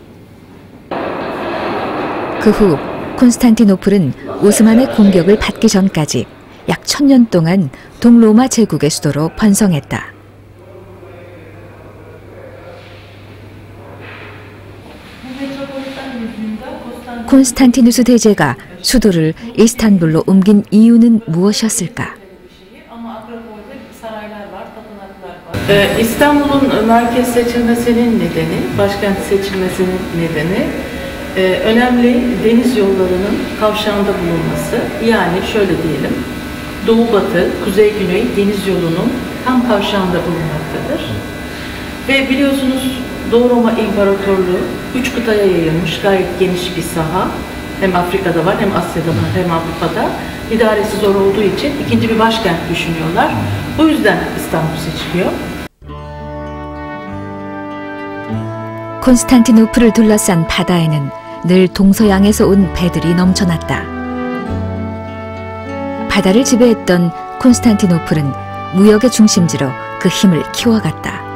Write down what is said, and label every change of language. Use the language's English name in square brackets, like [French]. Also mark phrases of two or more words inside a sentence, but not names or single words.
[Korean] 그 후 콘스탄티노플은 오스만의 공격을 받기 전까지 약 1000년 동안 동로마 제국의 수도로 번성했다. 콘스탄티누스 대제가 수도를 이스탄불로 옮긴 이유는 무엇이었을까? [Turkish] İstanbul'un merkez seçilmesinin nedeni, başkent seçilmesinin nedeni önemli deniz yollarının kavşağında bulunması. Yani şöyle diyelim, doğu-batı, kuzey-güney deniz yolunun tam kavşağında bulunmaktadır. Ve biliyorsunuz Doğu Roma İmparatorluğu 3 kıtaya yayılmış gayet geniş bir saha. Hem Afrika'da var, hem Asya'da var, hem Avrupa'da. İdaresi zor olduğu için ikinci bir başkent düşünüyorlar. Bu yüzden İstanbul seçiliyor. [Korean] 콘스탄티노플을 둘러싼 바다에는 늘 동서양에서 온 배들이 넘쳐났다. 바다를 지배했던 콘스탄티노플은 무역의 중심지로 그 힘을 키워갔다.